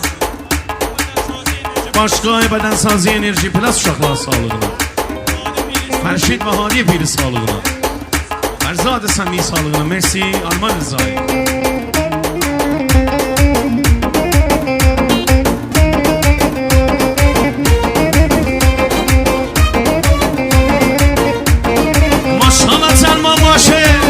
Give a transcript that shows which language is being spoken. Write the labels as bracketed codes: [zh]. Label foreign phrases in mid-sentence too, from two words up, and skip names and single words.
[az] başqa bədənsazi enerji plus uşaqlar sağlığına, Fərşid və Hadiyə Piri sağlığına, Fərzadə Səmi sağlığına. Mersi, Arman Rızay. Maşallah Səlman başı